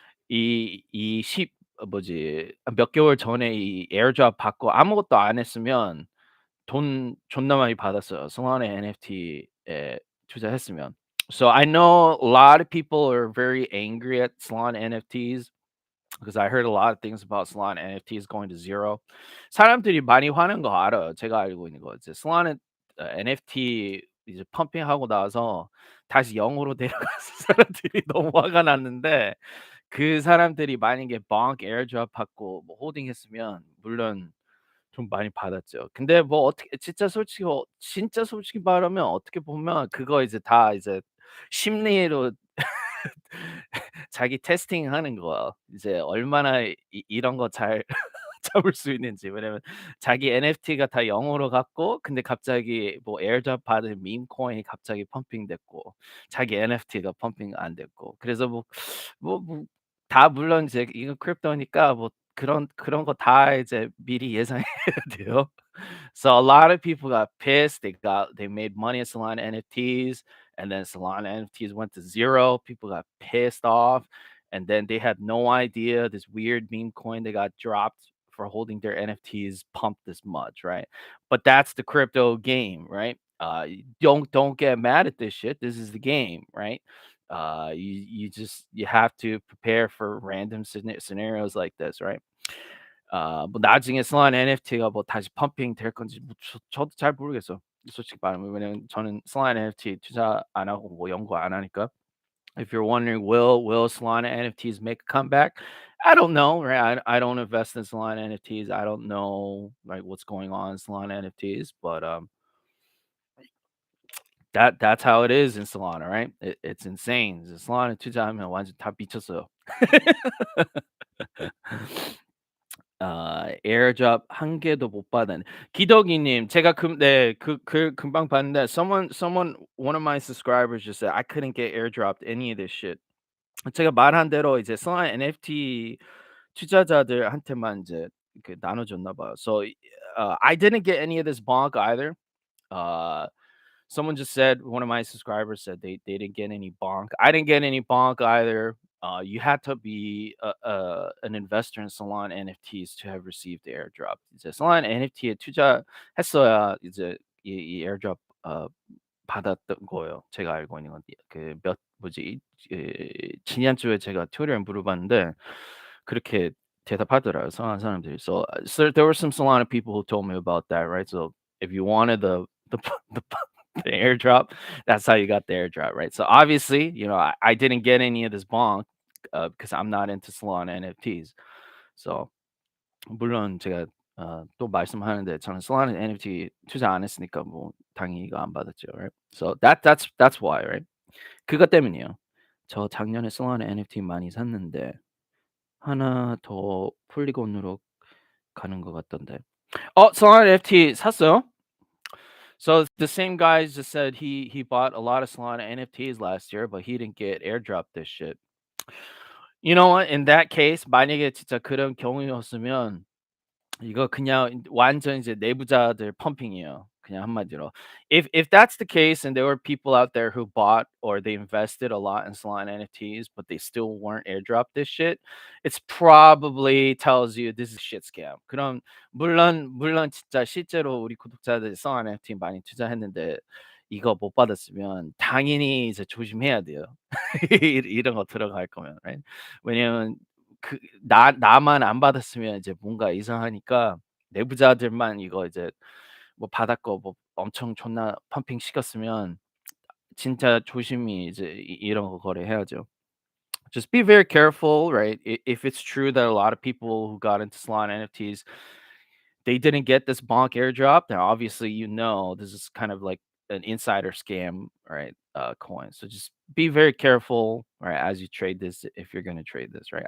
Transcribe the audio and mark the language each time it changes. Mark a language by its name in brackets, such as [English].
[Korean] 이 십 뭐지 몇 개월 전에 이 에어드롭 받고 아무것도 안 했으면 돈 존나 많이 받았어요. Solana NFT에 투자했으면. [English] So I know a lot of people are very angry at Solana NFTs because I heard a lot of things about Solana NFTs going to zero. [Korean] 사람들이 많이 화낸 거 알아요. 제가 알고 있는 거. 이제 Solana NFT 이제 펌핑하고 나서 다시 0으로 내려가서 사람들이 너무 화가 났는데 그 사람들이 만약에 bonk airdrop 받고 뭐 호딩했으면 물론 좀 많이 받았죠. 근데 뭐 어떻게 진짜 솔직히 말하면 어떻게 보면 그거 이제 다 이제 심리로 자기 테스팅하는 거 이제 얼마나 이런 거 잘 잡을 수 있는지. 왜냐면 자기 NFT가 다 0으로 갔고 근데 갑자기 뭐 에어드롭 받은 밈 코인이 갑자기 펌핑됐고 자기 NFT가 펌핑 안 됐고 그래서 뭐 다 물론 이제 이거 크립토니까 뭐 그런 거 다 이제 미리 예상해야 돼요. [English] So a lot of people got pissed. They made money in Solana NFTs, and then Solana NFTs went to zero. People got pissed off, and then they had no idea this weird meme coin they got dropped for holding their NFTs pumped this much, right? But that's the crypto game, right? Don't get mad at this shit. This is the game, right? You have to prepare for random scenarios like this, right? [Korean] 뭐 나중에 슬라임 NFT가 뭐 다시 펌핑 될 건지 뭐 저도 잘 모르겠어요. 솔직히 말하면 왜냐면 저는 슬라임 NFT 투자 안 하고 뭐 연구 안 하니까. [English] If you're wondering, will Solana NFTs make a comeback? I don't know, right? I don't invest in Solana NFTs. I don't know like what's going on in Solana NFTs, but that's how it is in Solana, right? It's insane. [Korean] Solana 투자하면 완전 다 미쳤어요. 에어드롭 한 개도 못 받은 기덕이님 제가 금방 봤는데 [English] someone one of my subscribers just said I couldn't get airdropped any of this shit. [Korean] 제가 말한 대로 이제 Solana NFT 투자자들한테만 이제 그 나눠줬나 봐요. [English] So I didn't get any of this bonk either. Uh Someone just said one of my subscribers said they didn't get any bonk. I didn't get any bonk either. You had to be an investor in Solana NFTs to have received the airdrop. [Korean] 이제 Solana NFT에 투자했어야 이제 이 airdrop 받았던 거예요. 제가 알고 있는 건 그몇 뭐지 지난주에 제가 트위터에 물어봤는데 그렇게 대답하더라고요. Solana 사람들이. [English] So there were some Solana people who told me about that, right? So if you wanted the the the airdrop. That's how you got the airdrop, right? So obviously, I didn't get any of this bonk because I'm not into Solana NFTs. [Korean] So 물론 제가 또 말씀하는데 저는 Solana NFT 투자 안 했으니까 뭐 당연히 이거 안 받았죠, right? [English] So that's why, right? [Korean] 그것 때문이에요. 저 작년에 Solana NFT 많이 샀는데 하나 더 폴리곤으로 가는 것 같던데. Solana NFT 샀어요? [English] So the same guy just said he bought a lot of Solana NFTs last year, but he didn't get airdropped this shit. You know what? In that case, [Korean] 만약에 진짜 그런 경우였으면 이거 그냥 완전 이제 내부자들 펌핑이에요. 그냥 한마디로. [English] If that's the case and there were people out there who bought or they invested a lot in Solana NFTs, but they still weren't airdropped this shit, it's probably tells you this is a shit scam. [Korean] 그럼 물론 진짜 실제로 우리 구독자들 Solana NFT 많이 투자했는데 이거 못 받았으면 당연히 이제 조심해야 돼요. 이런 거 들어갈 거면, right? 왜냐면 그 나만 안 받았으면 이제 뭔가 이상하니까 내부자들만 이거 이제 뭐 받았고 뭐 엄청 존나 펌핑 시켰으면 진짜 조심히 이제 이런 거 거래해야죠. [English] Just be very careful, right? If it's true that a lot of people who got into Solana NFTs they didn't get this bonk airdrop. Now, obviously, this is kind of like an insider scam, right? Coin. So just be very careful, right, as you trade this if you're gonna trade this, right?